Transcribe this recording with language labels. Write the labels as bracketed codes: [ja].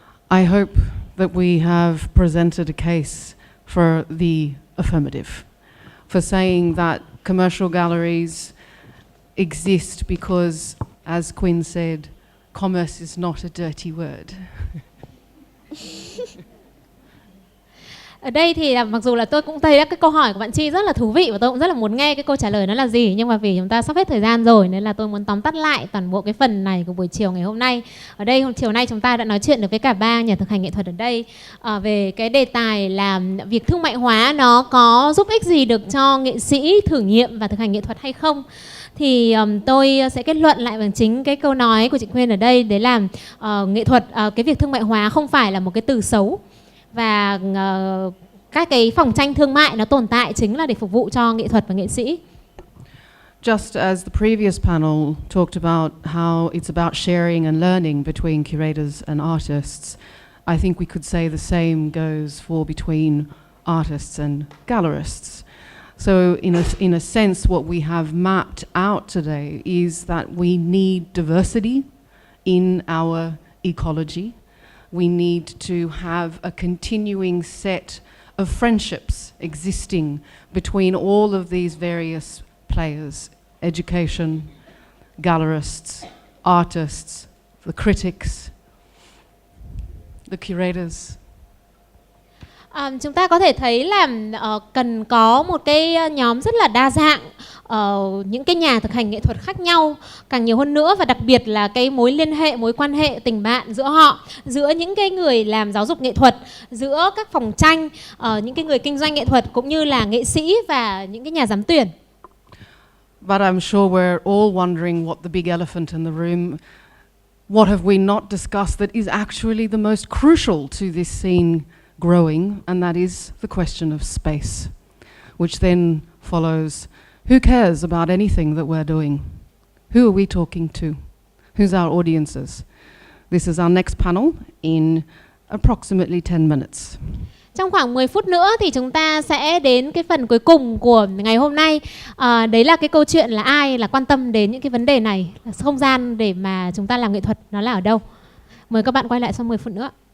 [en] I hope that we have presented a case for the affirmative, for saying that commercial galleries exist because, as Quỳnh said, commerce is not a dirty word. [vi] Ở đây thì mặc dù là tôi cũng thấy cái câu hỏi của bạn Chi rất là thú vị và tôi cũng rất là muốn nghe cái câu trả lời nó là gì, nhưng mà vì chúng ta sắp hết thời gian rồi nên là tôi muốn tóm tắt lại toàn bộ cái phần này của buổi chiều ngày hôm nay. Ở đây chiều nay chúng ta đã nói chuyện được với cả ba nhà thực hành nghệ thuật ở đây về cái đề tài là việc thương mại hóa nó có giúp ích gì được cho nghệ sĩ thử nghiệm và thực hành nghệ thuật hay không. Thì tôi sẽ kết luận lại bằng chính cái câu nói của chị Quỳnh ở đây, đấy là nghệ thuật, cái việc thương mại hóa không phải là một cái từ xấu, và các cái phòng tranh thương mại nó tồn tại chính là để phục vụ cho nghệ thuật và nghệ sĩ. [en] Just as the previous panel talked about how it's about sharing and learning between curators and artists, I think we could say the same goes for between artists and gallerists. So in a sense, what we have mapped out today is that we need diversity in our ecology. We need to have a continuing set of friendships existing between all of these various players: education, gallerists, artists, the critics, the curators. [vi] Chúng ta có thể thấy là cần có một cái nhóm rất là đa dạng, những cái nhà thực hành nghệ thuật khác nhau càng nhiều hơn nữa, và đặc biệt là cái mối liên hệ, mối quan hệ tình bạn giữa họ, giữa những cái người làm giáo dục nghệ thuật, giữa các phòng tranh, những cái người kinh doanh nghệ thuật cũng như là nghệ sĩ và những cái nhà giám tuyển. [en] But I'm sure we're all wondering what the big elephant in the room, what have we not discussed that is actually the most crucial to this scene growing, and that is the question of space, which then follows, who cares about anything that we're doing? Who are we talking to? Who's our audiences? This is our next panel in approximately 10 minutes. [vi] Trong khoảng 10 phút nữa thì chúng ta sẽ đến cái phần cuối cùng của ngày hôm nay. Đấy là cái câu chuyện là ai là quan tâm đến những cái vấn đề này, là không gian để mà chúng ta làm nghệ thuật nó là ở đâu. Mời các bạn quay lại sau 10 phút nữa.